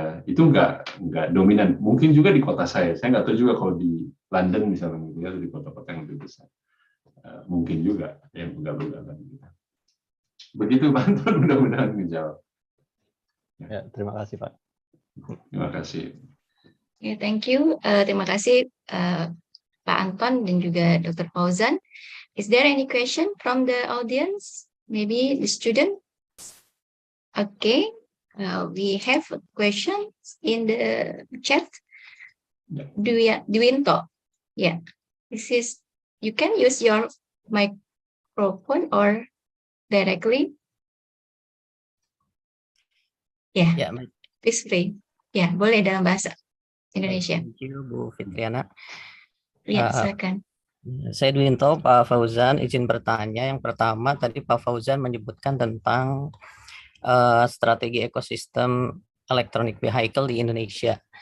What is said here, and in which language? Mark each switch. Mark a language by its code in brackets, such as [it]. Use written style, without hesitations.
[id] Itu nggak dominan. Mungkin juga di kota saya nggak tahu juga kalau di London misalnya gitu ya, atau di kota-kota yang lebih besar. Mungkin juga yang ugal-ugalan. Begitu Pak Anton, mudah-mudahan menjawab. Ya, terima kasih Pak. Terima kasih. [en] Okay, thank you. [id] Terima kasih Pak Anton dan juga Dr. Fauzan. [en] Is there any question from the audience? Maybe the student? Okay. We have questions in the chat. Dwinto. Yeah. This is, you can use your microphone or directly. Yeah. [id] Ya, [en] Please free. [id] Ya, boleh dalam bahasa Indonesia. [en] thank you Bu Fitriana. [id] Ya, silakan. Saya Dwinto, Pak Fauzan, izin bertanya. Yang pertama tadi Pak Fauzan menyebutkan tentang strategi ekosistem electronic vehicle di Indonesia.